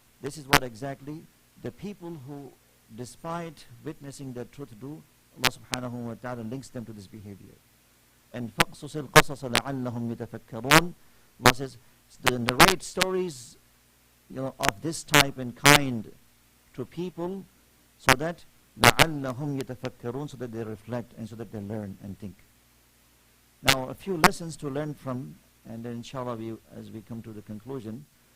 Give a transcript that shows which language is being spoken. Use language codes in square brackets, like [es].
[en] This is what exactly the people who, despite witnessing the truth, do. Allah subhanahu wa ta'ala links them to this behavior. [ar] And فَقْصُصِ الْقَصَصَ لَعَلَّهُمْ يَتَفَكَّرُونَ. [en] Allah says, narrate stories of this type and kind to people, so that [ar] لَعَلَّهُمْ يَتَفَكَّرُونَ, [en] so that they reflect and so that they learn and think. Now, a few lessons to learn from, and then inshallah as we come to the conclusion.